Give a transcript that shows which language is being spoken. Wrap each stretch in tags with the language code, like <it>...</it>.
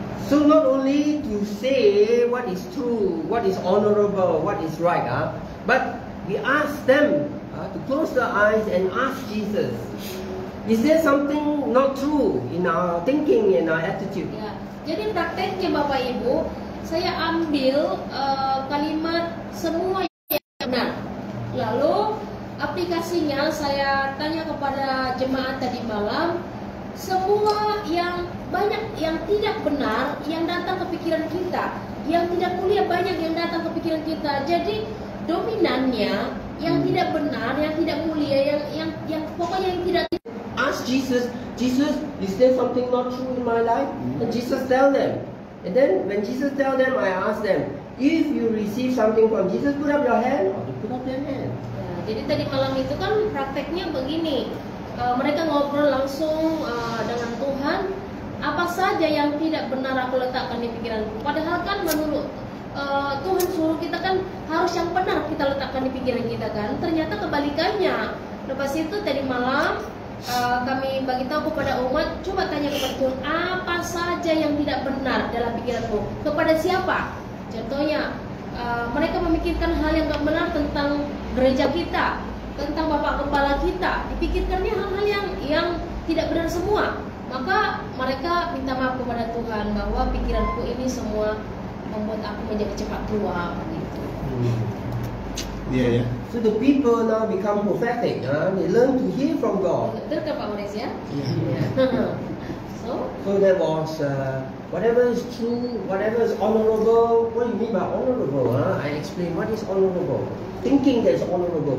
<en>So not only to say what is true, what is honorable, what is right, but we ask them to close their eyes and ask Jesus, is there something not true in our thinking and our attitude?</en> <id>Ya, jadi prakteknya Bapak Ibu, saya ambil kalimat semua yang benar. Lalu aplikasinya saya tanya kepada jemaat tadi malam, semua yang banyak yang tidak benar yang datang ke pikiran kita, yang tidak mulia banyak yang datang ke pikiran kita. Jadi dominannya yang tidak benar, yang tidak mulia, yang pokoknya yang tidak.</id> <en>Ask Jesus, Jesus, is there something not true in my life? And Jesus tell them. And then when Jesus tell them, I ask them, if you receive something from Jesus, put up your hand, or they put up their hand.</en> <id>Ya, jadi tadi malam itu kan prakteknya begini, mereka ngobrol langsung dengan Tuhan, apa saja yang tidak benar aku letakkan di pikiranku. Padahal kan menurut Tuhan suruh kita kan harus yang benar kita letakkan di pikiran kita kan. Ternyata kebalikannya. Lepas itu tadi malam kami bagi tahu kepada umat, coba tanya kepada Tuhan, apa saja yang tidak benar dalam pikiranmu? Kepada siapa? Contohnya, mereka memikirkan hal yang tidak benar tentang gereja kita, tentang bapak kepala kita. Dipikirkannya hal-hal yang tidak benar semua. Maka mereka minta maaf kepada Tuhan bahwa pikiranku ini semua membuat aku menjadi cepat tua begitu. Iya ya.</id> <en>So the people now become prophetic. They learn to hear from God.</en> <id>Betul kan Pak Maurice ya? Iya.</id> <en>So there was whatever is true, whatever is honorable. What do you mean by honorable? I explain what is honorable. Thinking that is honorable.</en>